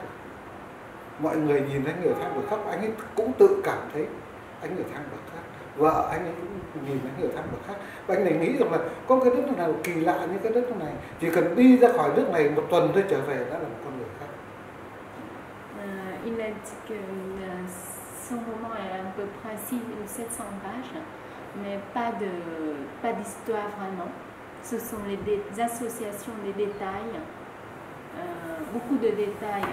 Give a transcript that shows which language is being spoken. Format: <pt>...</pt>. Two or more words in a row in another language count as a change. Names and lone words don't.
<vi>Mọi người nhìn anh ở thang bậc khác, anh ấy cũng tự cảm thấy anh ở thang bậc khác. Vợ anh ấy cũng nhìn anh ở thang bậc khác, và anh này nghĩ rằng là có cái đất nào kỳ lạ như cái đất này, chỉ cần đi ra khỏi nước này một tuần thôi trở về đã là một con người khác.</vi> <fr>Il a dit que son roman est à peu près 600 ou 700 pages, mais pas d'histoire vraiment. Ce sont des associations, des détails, beaucoup de détails.</fr>